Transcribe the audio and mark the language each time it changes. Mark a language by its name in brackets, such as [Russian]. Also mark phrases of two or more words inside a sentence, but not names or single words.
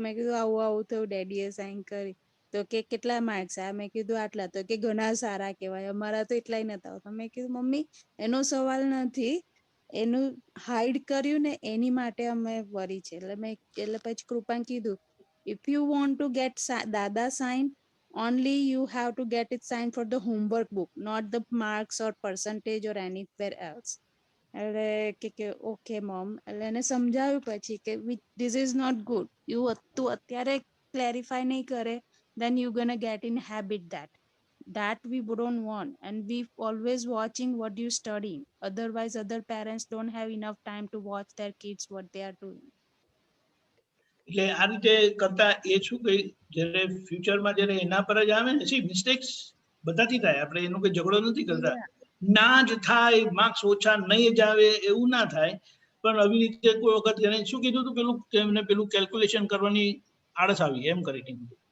[Gujarati] મેં કીધું આવું આવું થયું, ડેડીએ સાઈન કરી. તો કે કેટલા માર્ક્સ આવ્યા? મેં કીધું આટલા. તો કે ઘણા સારા કહેવાય, અમારા તો એટલાય નતા આવતા. મેં કીધું મમ્મી એનો સવાલ નથી, એનું હાઈડ કર્યું ને એની માટે અમે વરી છે. એટલે પછી કૃપાને કીધું [English] if you want to get Dada sign, only you have to get it signed for the homework book, not the marks or percentage or anywhere else. [Gujarati] એટલે કે [English] okay mom. [Gujarati] એટલે એને સમજાવ્યું પછી કે [English] this is not good, [Gujarati] તું અત્યારે ક્લેરિફાય નહીં કરે [English] then you gonna get in habit that we don't want, and we always watching what you studying, otherwise other parents don't have enough time to watch their kids what they are doing. [Gujarati] એટલે આ રીતે કરતા એ શું કે જ્યારે ફ્યુચરમાં જ્યારે એના પર જ આવે ને, [English] see mistakes [Gujarati] બધાથી થાય, આપણે એનો કોઈ ઝઘડો નથી કરતા. ના જ થાય, માર્ક્સ ઓછા નહીં જ આવે એવું ના થાય, પણ આવી રીતે કોઈ વખત એને શું કીધું હતું પેલું, એમને પેલું કેલ્ક્યુલેશન કરવાની આળસ આવી એમ કરી કીધું.